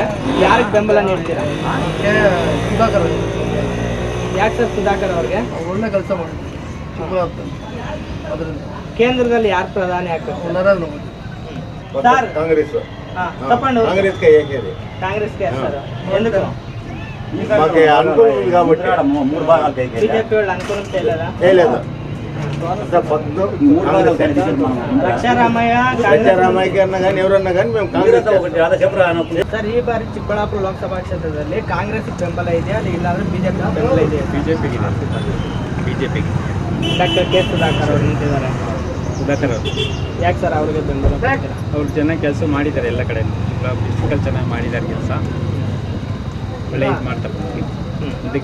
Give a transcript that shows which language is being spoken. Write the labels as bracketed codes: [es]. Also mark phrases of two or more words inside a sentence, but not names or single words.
[kn] ಯಾರಿಗೆ ಬೆಂಬಲ ನೀಡ್ತೀರಾ? ಯಾಕೆ ಸರ್ ಸುಧಾಕರ್ ಅವ್ರಿಗೆ? ಒಳ್ಳೆ ಕೆಲಸ ಮಾಡಿ ಕೇಂದ್ರದಲ್ಲಿ ಯಾರು ಪ್ರಧಾನಿ ಆಗ್ಬೇಕು? ನರೇಂದ್ರ ಮೋದಿ. ಸರ್ ಕಾಂಗ್ರೆಸ್ ತಗೊಂಡು ಕಾಂಗ್ರೆಸ್ಗೆ ಹೇಗೆ ಕಾಂಗ್ರೆಸ್ಗೆ ಸರ್ ఎందుకు? [te] మాకు అనుకూలం కాబట్టి [kn] ಬಿಜೆಪಿ వాళ్ళు ಅನುಕೂಲ ಇಲ್ಲ. [te] లేదు ರಕ್ಷಾರಾಮಯ್ಯ రక్షారామయ్య అన్నా కానీ ఎవరన్నా కానీ మేము కాంగ్రెస్ [kn] ಸರ್, ಈ ಬಾರಿ ಚಿಕ್ಕಬಳ್ಳಾಪುರ ಲೋಕಸಭಾ ಕ್ಷೇತ್ರದಲ್ಲಿ ಕಾಂಗ್ರೆಸ್ ಬೆಂಬಲ ಇದೆಯಾ ಇಲ್ಲಾಂದ್ರೆ ಬಿಜೆಪಿ ಬೆಂಬಲ ಇದೆಯಾ? ಬಿಜೆಪಿಗೆ ಡಾಕ್ಟರ್ ಕೆ ಸುಧಾಕರ್ ಅವರು ನಿಂತಿದ್ದಾರೆ. ಸುಧಾಕರ್ ಅವರು ಯಾಕೆ ಸರ್ ಅವ್ರಿಗೆ ಬೆಂಬಲ? ಅವ್ರು ಚೆನ್ನಾಗಿ ಕೆಲಸ ಮಾಡಿದ್ದಾರೆ, ಎಲ್ಲ ಕಡೆ ಡಿಸ್ಟ್ರಿಕ್ಟಲ್ಲಿ ಚೆನ್ನಾಗಿ ಮಾಡಿದ್ದಾರೆ ಕೆಲಸ, ಒಳ್ಳೆ ಇದು ಮಾಡ್ತಾರೆ.